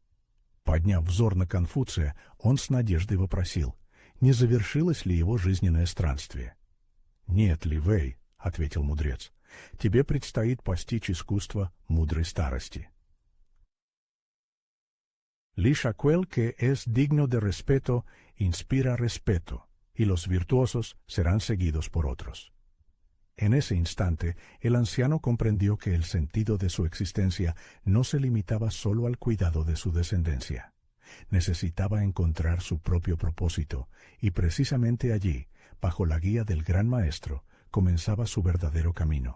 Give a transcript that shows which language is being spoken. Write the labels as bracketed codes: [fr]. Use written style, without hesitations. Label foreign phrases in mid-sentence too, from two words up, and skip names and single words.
[ru] Подняв взор на Конфуция, он с надеждой вопросил, не завершилось ли его жизненное странствие. «Нет, Ли Вэй», — ответил мудрец, — «тебе предстоит постичь искусство мудрой старости». [es] Lишь aquel que es digno de respeto inspira respeto, y los virtuosos serán seguidos por otros. En ese instante, el anciano comprendió que el sentido de su existencia no se limitaba solo al cuidado de su descendencia. Necesitaba encontrar su propio propósito, y precisamente allí, bajo la guía del Gran Maestro, comenzaba su verdadero camino.